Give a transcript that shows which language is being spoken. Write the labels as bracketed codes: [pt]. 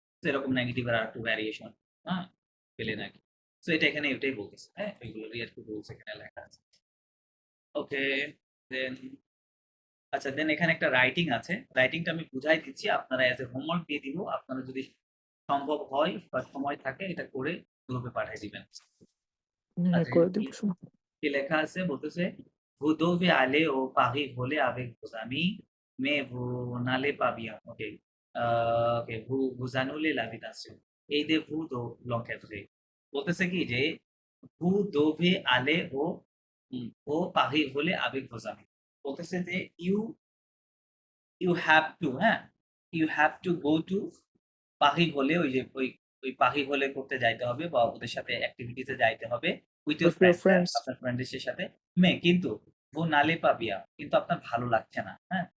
[bn] তো এরকম নেগেটিভ এর আরেকটু ভ্যারিয়েশন, হ্যাঁ, পেলেন আরকি। সো এটা এখানে এটাই বলতেছে, হ্যাঁ? এগুলোরই আরকি রুলস এখানে লেখা আছে। ওকে, দেন আচ্ছা, দেন এখানে একটা রাইটিং আছে। রাইটিংটা আমি বুঝাই দিচ্ছি। আপনারা এজ এ হোমওয়ার্ক দিয়ে দিব। আপনারা যদি সম্ভব হয় বা সময় থাকে এটা করে গ্রুপে পাঠিয়ে দিবেন। আচ্ছা, করে দিব সময়। কি লেখা আছে বলতেছে, [fr] vous devez aller au Paris voler avec vos amis, mais vous n'allez pas bien. Ok. Ok, vous annulez l'invitation. Aidez-vous de l'encadrer. [bn] বলতেছে কি যে vous devez aller au Paris voler avec vos amis. বলতেছে যে [en] you have to, [bn] হ্যাঁ, [en] you have to go to [bn] পাহি হলে ওই যে ওই পাহি হলে করতে যাইতে হবে বা ওদের সাথে অ্যাক্টিভিটিতে যাইতে হবে [en] with your With your friends, [bn] হ্যাঁ, [en] friends. [bn] আপনার ফ্রেন্ডের সাথে। কিন্তু [fr] ভো নালে পা বিয়া, [bn] কিন্তু আপনার ভালো লাগছে না, হ্যাঁ।